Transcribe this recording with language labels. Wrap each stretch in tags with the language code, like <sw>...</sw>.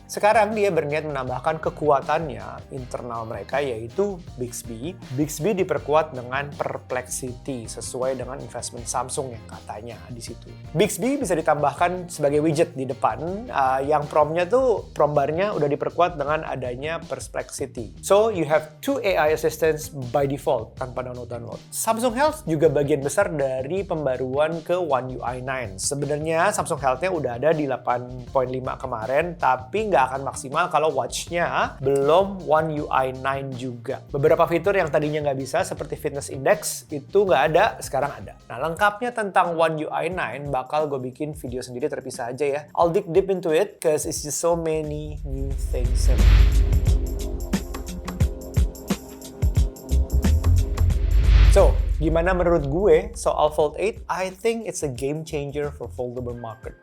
<id>Sekarang dia berniat menambahkan kekuatannya internal mereka yaitu Bixby. Bixby diperkuat dengan Perplexity sesuai dengan investment Samsung yang katanya di situ. Bixby bisa ditambahkan sebagai widget di depan yang prompt bar-nya udah diperkuat dengan adanya Perplexity.</id> <en>So you have two AI assistants by default</en> <id>tanpa download. Samsung Health juga bagian besar dari pembaruan ke One UI 9. Sebenarnya Samsung Health-nya udah ada di 8.5 kemarin, tapi nggak akan maksimal kalau watch-nya belum One UI 9 juga. Beberapa fitur yang tadinya nggak bisa, seperti Fitness Index, itu nggak ada, sekarang ada. Nah, lengkapnya tentang One UI 9 bakal gue bikin video sendiri terpisah aja ya.</id> <en>I'll dig deep into it, cause it's just so many new things. So,</en> <id>gimana menurut gue soal</id> <en>Fold 8? I think it's a game changer for foldable market.</en>